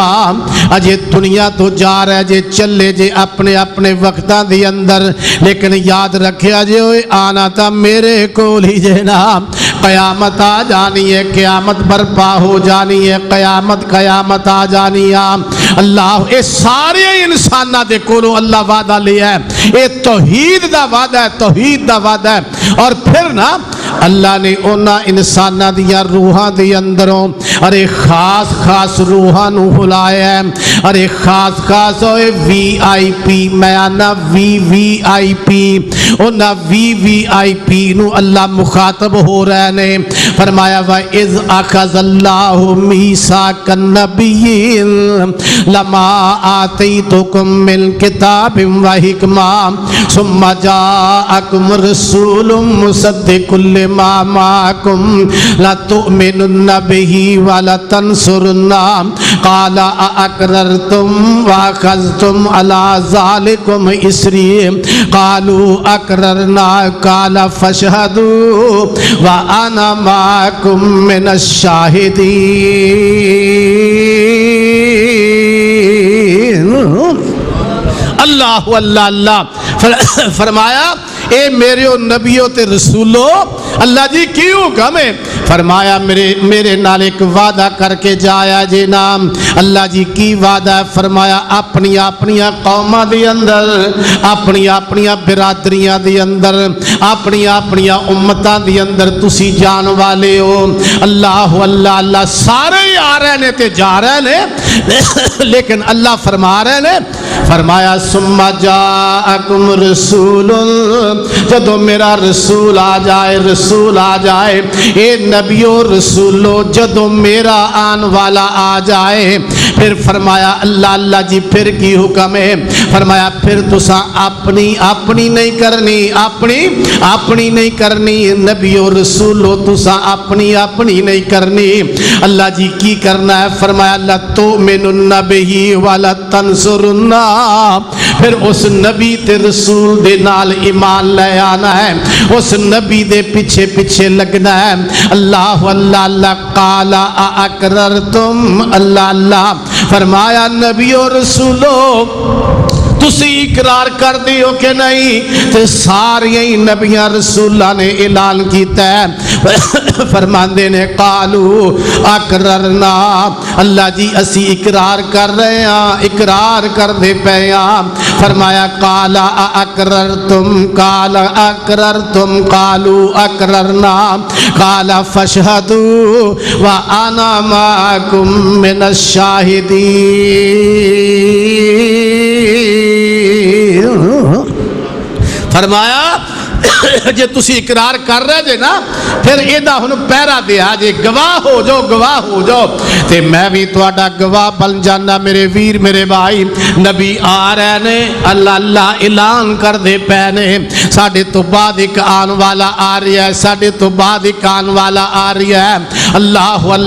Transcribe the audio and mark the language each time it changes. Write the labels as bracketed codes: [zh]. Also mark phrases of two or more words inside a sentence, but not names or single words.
[pa] اجے دنیا تو جا رہے جے چلے جے اپنے اپنے وقتاں دی اندر، لیکن یاد رکھیا جے ہوئے آنا تا میرے کول ہی جے نا، قیامت آ جانی ہے، قیامت برپا ہو جانی ہے، قیامت آ جانی ہے۔ اللہ اے سارے انساناں دے کولوں اللہ وعدہ لیا ہے، اے توحید دا وعدہ ہے، توحید دا وعدہ ہے۔ اور پھر نا اللہ نے انہاں انساناں دیا روحاں دے اندروں ارے خاص خاص روحاں نو بلایا ہے، ارے خاص خاص ہوئے وی آئی پی، میں آنا وی آئی پی، انہاں وی آئی پی نو اللہ مخاطب ہو رہے نے۔ [ar] فرمایا وَإِذْ أَخَذَ اللَّهُ مِيثَاقَ النَّبِيِّينَ لَمَا آتَيْتُكُم مِّن كِتَابٍ وَحِكْمَةٍ ثُمَّ جَاءَكُمْ رَسُولٌ مُصَدِّقٌ لِّمَا مَعَكُمْ لَتُؤْمِنُنَّ بِهِ وَلَتَنصُرُنَّهُ قَالَ أَأَقْرَرْتُمْ وَأَخَذْتُمْ عَلَىٰ ذَلِكُمْ إِصْرِي قَالُوا أَقْرَرْنَا قَالَ فَاشْهَدُوا وَأَنَا مَعَكُمْ مِنَ الشَّاهِدِينَ۔ [pa] اللہ اللہ اللہ فرمایا اے میرے نبیوں تے رسولو، اللہ جی کیوں کمیں؟ فرمایا میرے نال ایک وعدہ کر کے جایا جی نام۔ اللہ جی کی وعدہ ہے؟ فرمایا اپنی قوماں دی اندر، اپنی برادریاں دی اندر، اپنی امتاں دی اندر تسی جان والے ہو۔ اللہ اللہ اللہ سارے آ رہے نے تے جا رہے نے، لیکن اللہ فرما رہے نے، فرمایا [ar] ثم جاءکم رسول، [pa] جدو میرا رسول آ جائے اے نبیو رسولو، جدو میرا آن والا آ جائے، پھر فرمایا اللہ اللہ جی پھر کی حکم ہے؟ فرمایا پھر تسا اپنی نہیں کرنی، اپنی نہیں کرنی، نبیو رسولو تسا اپنی نہیں کرنی۔ اللہ جی کی کرنا ہے؟ فرمایا [ar] لَتُؤْمِنُنَّ بِهِ وَلَتَنصُرُنَّهُ، [pa] پھر اس نبی تے رسول دے نال ایمان لے آنا ہے، اس نبی دے پیچھے لگنا ہے۔ اللہ اللہ اللہ [ar] قال اقررتم، [pa] اللہ اللہ فرمایا نبی و رسولو تسی اقرار کر دیو کہ نہیں؟ تے ساری نبیاں رسولہ نے اعلان کیتا ہے، فرماندے نے [ar] قالو اقررنا، [pa] اللہ جی اسی اقرار کر رہے ہیں، اقرار کر دے پے ہیں۔ فرمایا [ar] قال اقررتم، قال اقررتم، قالوا اقررنا، قال فاشهدوا وانا معكم من الشاهدين۔ [pa] فرمایا جے تسی اقرار کر رہے جے نا، پھر ایدہ ہن پیرا دیا جے، گواہ ہو جاؤ تے میں بھی تواڈا گواہ بن جانا۔ میرے ویر میرے بھائی، نبی آ رہے نے، اللہ اللہ اعلان کر دے پے نے، ساڈے تو بعد ایک آن والا آ رہی ہے، ساڈے تو بعد ایک آن والا آ رہی ہے۔